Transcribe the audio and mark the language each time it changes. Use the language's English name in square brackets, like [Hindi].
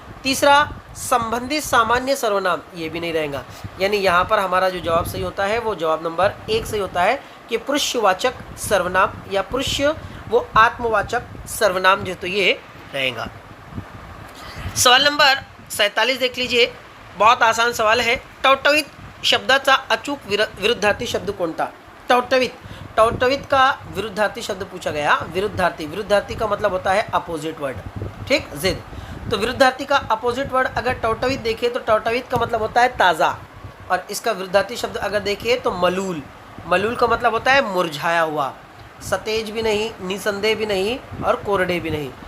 [Hindi] तीसरा संबंधित सामान्य सर्वनाम, ये भी नहीं रहेगा, यानी यहाँ पर हमारा जो जवाब सही होता है वो जवाब नंबर 1 सही होता है कि पुरुषवाचक सर्वनाम या पुरुष वो आत्मवाचक सर्वनाम जो तो ये रहेगा। सवाल नंबर 47 देख लीजिए, बहुत आसान सवाल है। [Marathi] टवटवीत शब्दाचा अचूक विरुद्धार्थी शब्द कोणता। [Hindi] टवटवीत, टवटवीत का विरुद्धार्थी शब्द पूछा गया। विरुद्धार्थी, विरुद्धार्थी का मतलब होता है अपोजिट वर्ड। ठीक, जिद, तो विरुद्धार्थी का अपोजिट वर्ड अगर टवटवीत देखे तो टवटवीत का मतलब होता है ताज़ा, और इसका विरुद्धार्थी शब्द अगर देखे तो मलूल। मलूल का मतलब होता है मुरझाया हुआ, सतेज भी नहीं, निसंदेह भी नहीं और कोरडे भी नहीं।